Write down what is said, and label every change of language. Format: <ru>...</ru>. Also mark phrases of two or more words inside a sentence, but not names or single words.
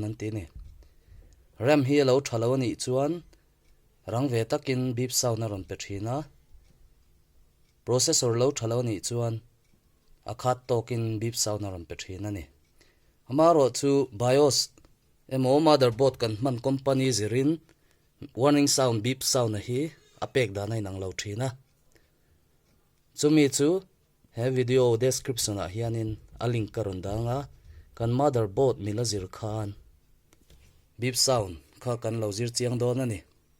<lus>an ti ni ram hi lo thalo ani chuan rangve takin</lus> <en>beep sound</en> <lus>aron pe thina processor lo thalo ani chuan akhat tokin</lus> <en>beep sound</en> <lus>aron pe thina ni amaro chu BIOS emo motherboard kan man company zirin</lus> <en>warning sound beep sound</en> <lus>a hi apek da nai nang lo thina chumi chu he</lus> <en>video description</en> <lus>a hianin a link karon danga kan motherboard mila zir khan</lus> <en>beep sound</en> <lus>kha kan lo zir chiang don ani</lus>